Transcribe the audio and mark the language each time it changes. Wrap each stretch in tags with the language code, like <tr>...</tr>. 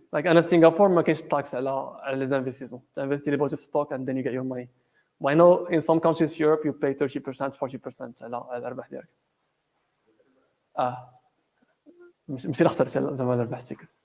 <ar>Like أنا في سنغافورة ما كاينش tax على</ar> <fr>les investissements.</fr> <ar>تنفستي لي في</ar> <en>stock and then you get your money. But I know in some countries in Europe you pay 30%, 40%</en> <ar>على الأرباح ديالك. ماشي اللي اخترت زعما الأرباح ديالك.</ar>